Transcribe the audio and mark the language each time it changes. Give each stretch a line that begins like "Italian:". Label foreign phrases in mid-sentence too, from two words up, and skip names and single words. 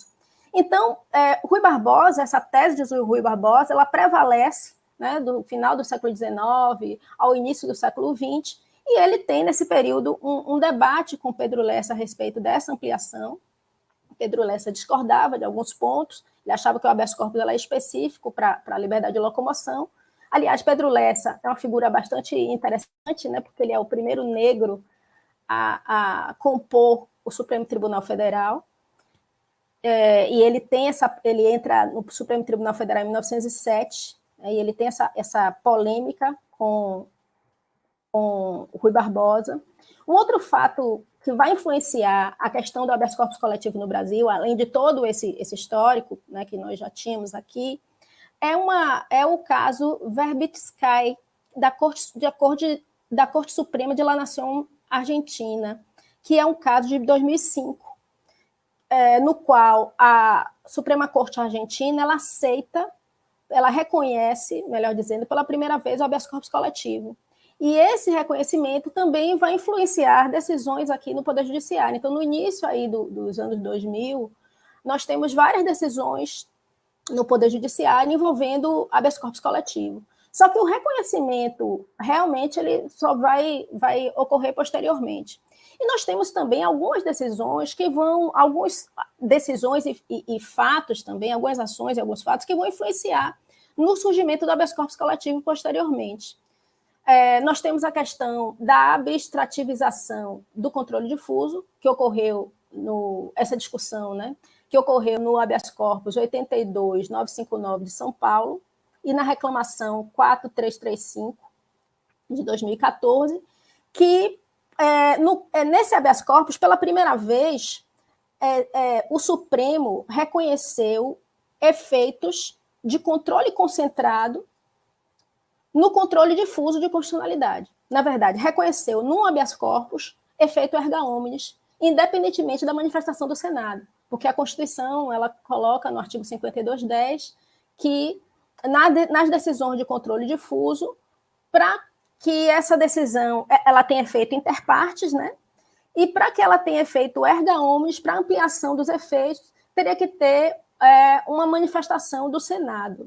Portuguese: Então, Rui Barbosa, essa tese de Rui Barbosa, ela prevalece, né, do final do século XIX ao início do século XX, e ele tem, nesse período, um debate com Pedro Lessa a respeito dessa ampliação. Pedro Lessa discordava de alguns pontos, ele achava que o
Latin: habeas corpus
Portuguese: era específico para a liberdade de locomoção. Aliás, Pedro Lessa é uma figura bastante interessante, né, porque ele é o primeiro negro a compor o Supremo Tribunal Federal, e ele entra no Supremo Tribunal Federal em 1907, e ele tem essa polêmica com o Rui Barbosa. Um outro fato que vai influenciar a questão do
Latin: habeas corpus
Portuguese: coletivo no Brasil, além de todo esse histórico, né, que nós já tínhamos aqui, é o caso Verbitsky, da Corte Suprema de La Nación Argentina, que é um caso de 2005, no qual a Suprema Corte Argentina ela aceita, ela reconhece, melhor dizendo, pela primeira vez o
Latin: habeas corpus
Portuguese: coletivo. E esse reconhecimento também vai influenciar decisões aqui no Poder Judiciário. Então, no início aí dos anos 2000, nós temos várias decisões no Poder Judiciário envolvendo
Latin: habeas corpus
Portuguese: coletivo. Só que o reconhecimento, realmente, ele só vai ocorrer posteriormente. E nós temos também algumas decisões que vão, algumas decisões e fatos também, algumas ações e alguns fatos que vão influenciar no surgimento do
Latin: habeas corpus
Portuguese: coletivo posteriormente. Nós temos a questão da abstrativização do controle difuso, que ocorreu essa discussão, né, que ocorreu no
Latin: habeas corpus
Portuguese: 82.959 de São Paulo e na reclamação 4335 de 2014, que nesse
Latin: habeas corpus,
Portuguese: pela primeira vez, o Supremo reconheceu efeitos de controle concentrado no controle difuso de constitucionalidade. Na verdade, reconheceu no
Latin: habeas corpus
Portuguese: efeito
Latin: erga omnes,
Portuguese: independentemente da manifestação do Senado, porque a Constituição ela coloca no artigo 5210 que nas decisões de controle difuso, para que essa decisão ela tenha efeito
Latin: inter partes,
Portuguese: né? E para que ela tenha efeito
Latin: erga omnes,
Portuguese: para ampliação dos efeitos, teria que ter uma manifestação do Senado.